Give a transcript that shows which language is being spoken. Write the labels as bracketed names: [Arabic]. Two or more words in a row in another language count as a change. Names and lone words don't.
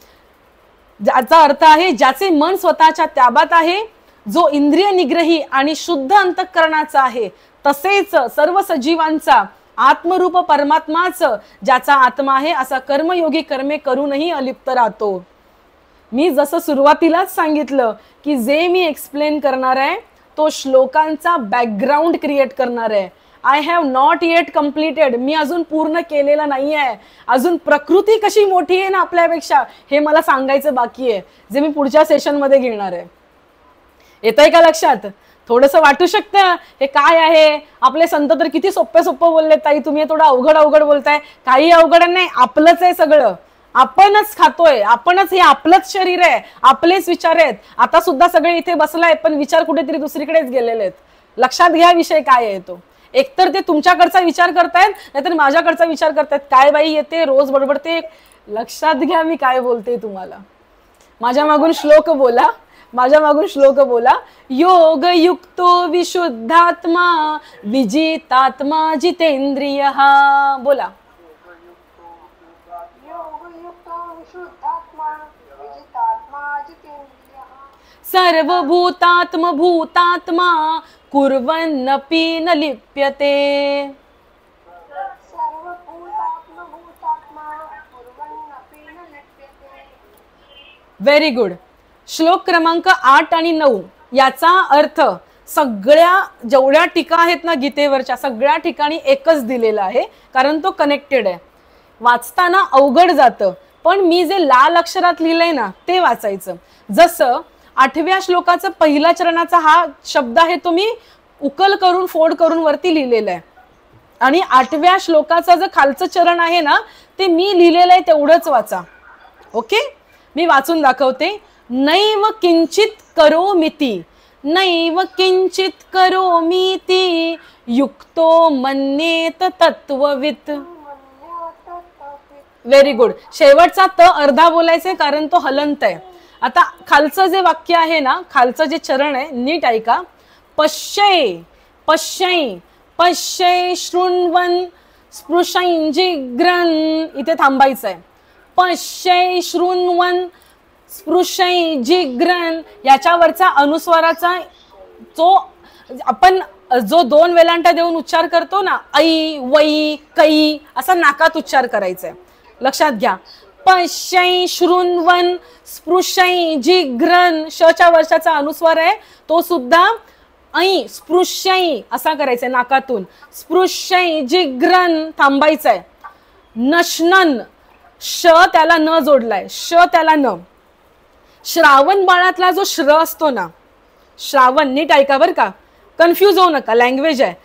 [Marathi] ज्याचा अर्थ आहे ज्याचे मन स्वतःच्या ताब्यात आहे, जो इंद्रिय निग्रही आणि शुद्ध अंतःकरणाचा आहे, तसेच सर्व सजीवांचा आत्मरूप परमात्माच ज्याचा आत्मा आहे असा कर्मयोगी कर्मे करूनही अलिप्त राहतो. मी जसं सुरुवातीलाच सांगितलं की जे मी एक्सप्लेन करणार आहे तो श्लोकांचा [English] background create [Marathi] करणार आहे. [English] I have not yet completed. [Marathi] मी अजून पूर्ण केलेलं नाही आहे. अजून प्रकृती कशी मोठी आहे ना आपल्यापेक्षा हे मला सांगायचं बाकी आहे, जे मी पुढच्या सेशनमध्ये घेणार आहे. येतंय का लक्षात? थोडंसं वाटू शकतं हे काय आहे, आपले संत तर किती सोपे सोपं बोलले ताई, तुम्ही थोडं अवघड अवघड बोलताय. काही अवघड नाही, आपलंच आहे सगळं. आपणच खातोय, आपणच, हे आपलंच शरीर आहे, आपलेच विचार आहेत. आता सुद्धा सगळे इथे बसलाय पण विचार कुठेतरी दुसरीकडेच गेलेले आहेत. लक्षात घ्या विषय काय आहे तो. एकतर ते तुमच्याकडचा विचार करतायत नाहीतर माझ्याकडचा विचार करतायत. काय बाई येते रोज बडबडते. लक्षात घ्या मी काय बोलते तुम्हाला. माझ्या मागून श्लोक बोला, माझ्या मागून श्लोक बोला. [Sanskrit] योग युक्तो विशुद्धात्मा विजितात्मा जितेंद्रिय. [Marathi] बोला. [Sanskrit] सर्वभूतात्म भूतात्मा कुर्वन्नपि न लिप्यते. [English] very good. [Marathi] श्लोक क्रमांक 8 आणि 9 याचा अर्थ सगळ्या जेवढ्या टीका आहेत ना गीतेवरच्या सगळ्या ठिकाणी एकच दिलेला आहे, कारण तो कनेक्टेड आहे. वाचताना अवघड जातं पण मी जे लाल अक्षरात लिहिलंय ना ते वाचायचं. जसं 8व्या श्लोकाचा पहिला चरणाचा हा शब्द आहे तो मी उकल करून फोड करून वरती लिहिलेला आहे. आणि 8व्या श्लोकाचा जो खालचं चरण आहे ना ते मी लिहिलेलं आहे तेवढंच वाचा. ओके, मी वाचून दाखवते. [Sanskrit] नैव किंचित करोमीति, नैव किंचित करोमीति युक्तो मन्येत तत्ववित्. [English] very good. [Marathi] शेवटचा त अर्धा बोलायचंय कारण तो हलंत आहे. आता खालचं जे वाक्य आहे ना, खालचं जे चरण आहे नीट ऐका. [Sanskrit] पश्यै पश्यै पश्यै शृण्वन् स्पृशैं जिघ्रन्. [Marathi] इथे थांबायचं आहे. [Sanskrit] पश्यै शृण्वन् स्पृशै जिघ्रन् [Marathi] याच्यावरचा अनुस्वाराचा जो आपण जो 2 वेलांटा देऊन उच्चार करतो ना, ऐ वै कै असा नाकात उच्चार करायचा आहे. लक्षात घ्या. [Sanskrit] पश्यै शृण्वन् स्पृशै जिघ्रन् [Marathi] शच्या वर्षाचा अनुस्वार आहे तो सुद्धा ऐ स्पृशै असा करायचा आहे नाकातून. [Sanskrit] स्पृशै जिघ्रन् [Marathi] थांबायचं आहे. नश्नन श त्याला न जोडलाय, श त्याला न. श्रावण बाळातला जो श्र असतो ना, श्रावण नीट ऐका बरं का, कन्फ्यूज होऊ नका, लँग्वेज आहे.